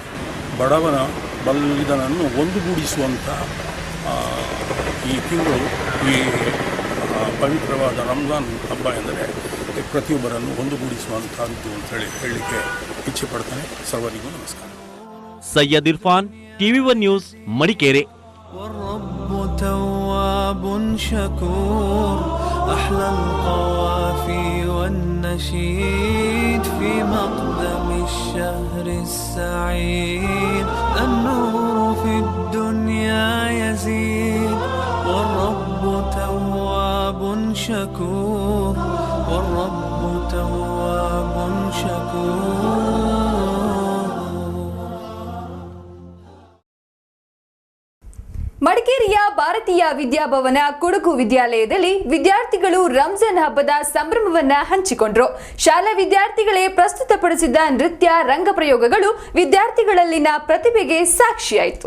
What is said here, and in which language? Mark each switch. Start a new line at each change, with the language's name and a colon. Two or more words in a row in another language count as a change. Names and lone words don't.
Kannada: ಬಡವನ ಬಲ್ಲಿದನನ್ನು ಒಂದುಗೂಡಿಸುವಂಥ ಈ ತಿಂಗಳು, ಈ ಪವಿತ್ರವಾದ ರಂಜಾನ್ ಹಬ್ಬ ಎಂದರೆ ಪ್ರತಿಯೊಬ್ಬರನ್ನು ಒಂದುಗೂಡಿಸುವಂಥದ್ದು ಅಂತೇಳಿ ಹೇಳಲಿಕ್ಕೆ ಇಚ್ಛೆ ಪಡ್ತಾನೆ. ಸರ್ವರಿಗೂ ನಮಸ್ಕಾರ. ಸೈಯದ್ ಇರ್ಫಾನ್, TV1 ನ್ಯೂಸ್, ಮಡಿಕೇರಿ.
Arabic: والرب تواب شكور أحلى القوافي والنشيد في مقدم الشهر السعيد النور في الدنيا يزيد والرب تواب شكور والرب تواب شكور.
Kannada: ಮಡಿಕೇರಿಯ ಭಾರತೀಯ ವಿದ್ಯಾಭವನ ಕೊಡಗು ವಿದ್ಯಾಲಯದಲ್ಲಿ ವಿದ್ಯಾರ್ಥಿಗಳು ರಂಜಾನ್ ಹಬ್ಬದ ಸಂಭ್ರಮವನ್ನ ಹಂಚಿಕೊಂಡರು. ಶಾಲಾ ವಿದ್ಯಾರ್ಥಿಗಳೇ ಪ್ರಸ್ತುತಪಡಿಸಿದ ನೃತ್ಯ, ರಂಗಪ್ರಯೋಗಗಳು ವಿದ್ಯಾರ್ಥಿಗಳಲ್ಲಿನ ಪ್ರತಿಭೆಗೆ ಸಾಕ್ಷಿಯಾಯಿತು.